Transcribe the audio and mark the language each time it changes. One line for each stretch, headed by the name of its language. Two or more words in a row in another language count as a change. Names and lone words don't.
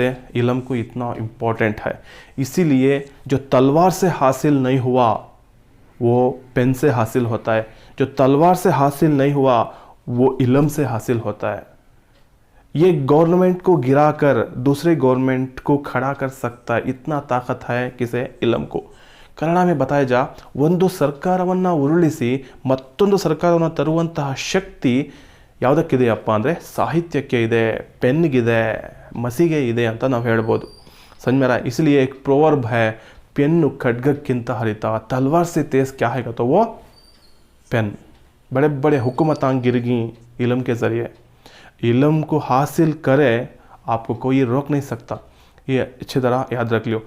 Hindi: इल्म को इतना इम्पोर्टेंट है। इसीलिए जो तलवार से हासिल नहीं हुआ वो पेन से हासिल होता है, जो तलवार से हासिल नहीं हुआ वो इल्म से हासिल होता है। ये गवर्नमेंट को गिराकर दूसरे गवर्नमेंट को खड़ा कर सकता है, इतना ताकत है किसे? इल्म को। ಕನ್ನಡ में बताया जा
Kannada: ಒಂದು ಸರ್ಕಾರವನ್ನು ಉರುಳಿಸಿ ಮತ್ತೊಂದು ಸರ್ಕಾರವನ್ನು ತರುವಂತಹ ಶಕ್ತಿ ಯಾವುದಕ್ಕಿದೆಯಪ್ಪ ಅಂದರೆ ಸಾಹಿತ್ಯಕ್ಕೆ ಇದೆ, ಪೆನ್ನಿಗಿದೆ, ಮಸಿಗೆ ಇದೆ ಅಂತ ನಾವು ಹೇಳ್ಬೋದು।
Hindi: समझ में आ रहा है? इसलिए एक प्रोवर्ब है,
Kannada: ಪೆನ್ ಖಡ್ಗಕ್ಕಿಂತ ಹರಿತ,
Hindi: तलवार से तेज क्या है तो वो पेन। बड़े बड़े हुकूमतां गिर गई इल्म के ज़रिए। इल्म को हासिल करे आपको कोई रोक नहीं सकता, ये अच्छी तरह याद रख लियो।